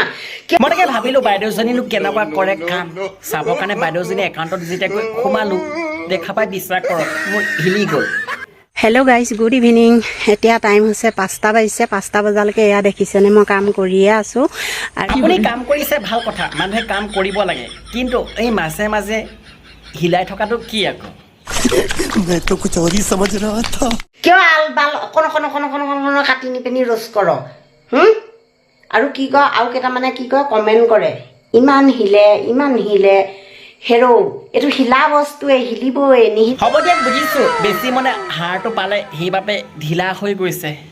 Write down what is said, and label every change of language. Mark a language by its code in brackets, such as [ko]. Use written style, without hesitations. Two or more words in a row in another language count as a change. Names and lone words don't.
[as] মই তাকে ভাবিলোঁ বাইদেউজনীনো কেনেকুৱা কৰে কাম চাবৰ কাৰণে বাইদেউজনী একাউণ্টত যেতিয়া গৈ সোমালোঁ দেখা পাই বিশ্বাস কৰক মোৰ হিলি গ'ল [en] hello guys good evening [as] এতিয়া টাইম হৈছে 5টা বাজিছে 5টা বজালৈকে এয়া দেখিছেনে মই কাম কৰিয়ে আছোঁ আৰু আপুনি কাম কৰিছে ভাল কথা মানুহে কাম কৰিব লাগে কিন্তু এই মাজে মাজে হিলাই থকাটো কি আকৌ [hi] मैं तो कुछ और ही समझ रहा था [as] কিয় আল বাল অকণ কাটি নি পেনি ৰ'ষ্ট কৰ আৰু কি কয় আৰু কেইটামানে কি কয় কমেণ্ট কৰে ইমান হিলে হেৰো এইটো হিলা বস্তুৱে হিলিবই নিহি হ'ব দিয়ক বুজিছোঁ বেছি মানে হাড়টো পালে সেইবাবে ঢিলা হৈ গৈছে